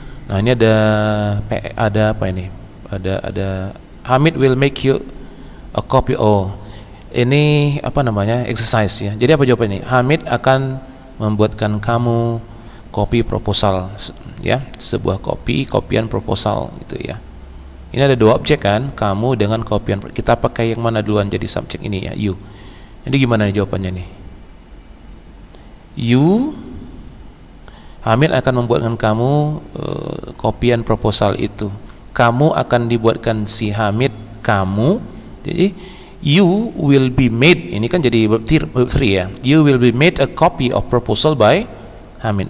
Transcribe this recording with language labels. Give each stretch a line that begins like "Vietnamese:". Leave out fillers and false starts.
Indonesian: Nah, ini ada apa ini? Ada Hamid
English: will make you a copy.
Indonesian: Ini exercise ya. Jadi apa jawabannya? Hamid akan membuatkan kamu kopi proposal ya, sebuah kopian proposal gitu ya. Ini ada 2 objek kan, kamu dengan kopian. Kita pakai yang mana duluan jadi subjek ini ya, you. Jadi gimana nih jawabannya nih? You, Hamid akan membuatkan kamu kopian proposal itu. Kamu akan dibuatkan si Hamid kamu. Jadi
English: You will be made,
Indonesian: ini kan jadi verb 3 ya.
English: You will be made a copy of proposal by Hamid.